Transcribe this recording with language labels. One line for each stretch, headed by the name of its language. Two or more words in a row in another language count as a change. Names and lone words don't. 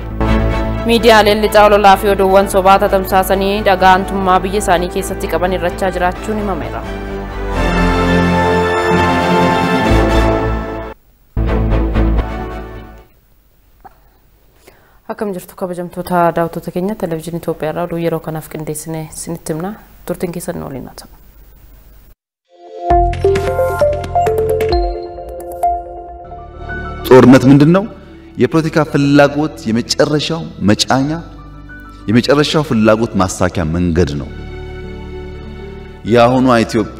Oromo: Miidiyaaleen lixa ololaa fi oduuwwan sobaa tamsaasanii dhaga'antummaa biyya isaanii keessatti qaban irrachaa jiraachuun himameera. Akkam jirtu kabajamtoota daawwattoota keenya televezyiinii Itoophiyaa irraa oduu yeroo kanaaf qindeessinee isinitti himna. Turtiin keessan waliin haa ta'u.
Amharic: ጦርነት ምንድነው? የፖለቲካ ፍላጎት የመጨረሻው መጫኛ የመጨረሻው ፍላጎት ማሳኪያ መንገድ ነው። ያሁኑ ኢትዮጵያ